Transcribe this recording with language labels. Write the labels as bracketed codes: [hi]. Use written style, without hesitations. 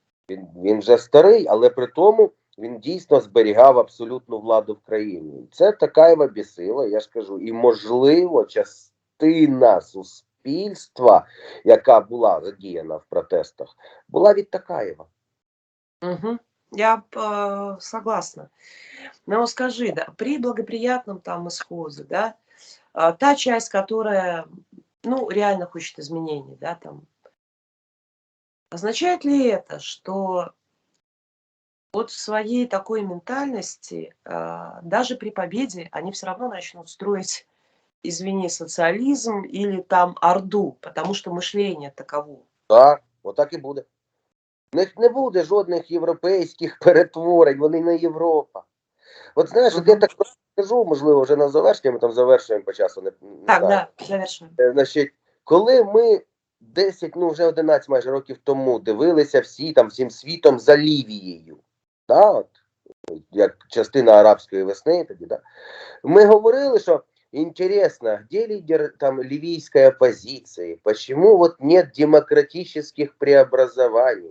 [uk] Він вже старий, але при тому він дійсно зберігав абсолютну владу в країні. Це Токаєва бісила, я ж кажу, і можливо частина суспільства, яка була задіяна в протестах, була від Токаєва. [ru] Я согласна. Но скажи, да, при благоприятном там исходе, да, та часть, которая, ну, реально хочет изменений, да, там, означает ли это, что вот в своей такой ментальности, даже при победе, они все равно начнут строить, извини, социализм или там орду, потому что мышление таково? [uk] Так, отак і буде. У них не буде жодних європейських перетворень, вони не Європа. От знаєш, от я так скажу, можливо, вже на завершення, ми там завершуємо по часу. Так, да, завершуємо. Значить, Коли ми 10, ну вже 11 майже років тому дивилися всі там всім світом за Лівією, да, от, як частина арабської весни, тоді, да, ми говорили, що [ru] интересно, где лидер там ливийской оппозиции, почему вот нет демократических преобразований.